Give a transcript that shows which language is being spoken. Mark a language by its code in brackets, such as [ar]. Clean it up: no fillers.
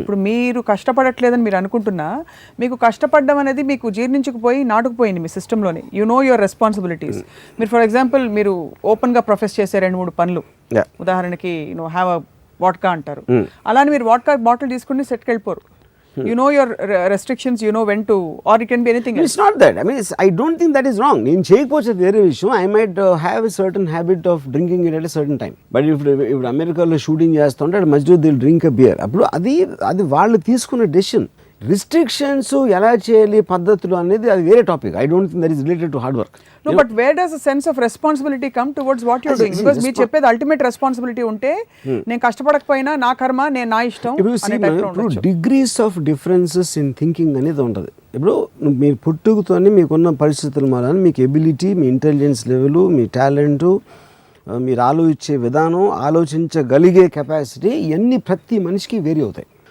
[te] ఇప్పుడు మీరు కష్టపడట్లేదని మీరు అనుకుంటున్నా, మీకు కష్టపడడం అనేది మీకు జీర్ణించుకుపోయి నాటుకుపోయింది మీ సిస్టంలోనే. [en] You know your responsibilities. [te] మీరు ఫర్ ఎగ్జాంపుల్ మీరు ఓపెన్ గా ప్రొఫెస్ చేసే 2-3 పనులు, ఉదాహరణకి [en] have a vodka [te] అంటారు. అలానే మీరు వాడ్కా బాటిల్ తీసుకుని సెట్కి వెళ్ళిపోరు. [en] You know your restrictions, you know when to, or it can be anything else. It's not that. I mean, I don't think that is wrong. [te] నేను చేయకపోతే వేరే విషయం. [en] I might have a certain habit of drinking it at a certain time. But if [te] అమెరికాలో shooting చేస్తుంటే అటు మధ్యలో [en] దిల్ drink a beer. [te] అప్పుడు అది వాళ్ళు తీసుకున్న డెసిషన్. రిస్ట్రిక్షన్స్ ఎలా చేయాలి పద్ధతులు అనేది అది వేరే topic. [en] I don't think that is related to hard work. No, but where does a sense of responsibility come towards what you're doing? [te] Because మీరు చెప్పేది అల్టిమేట్ రెస్పాన్సిబిలిటీ ఉంటే నేను కష్టపడకపోయినా నా కర్మ, నేను నా ఇష్టం. [en] ఇప్పుడు degrees of differences in thinking [te] అనేది ఉంటుంది. ఇప్పుడు మీరు పుట్టుకతోనే మీకున్న పరిస్థితుల మూలాన మీకు ఎబిలిటీ, మీ ఇంటెలిజెన్స్ లెవెల్, మీ టాలెంటు, మీరు ఆలోచించే విధానం, ఆలోచించగలిగే కెపాసిటీ ఇవన్నీ ప్రతి మనిషికి వేరీ అవుతాయి.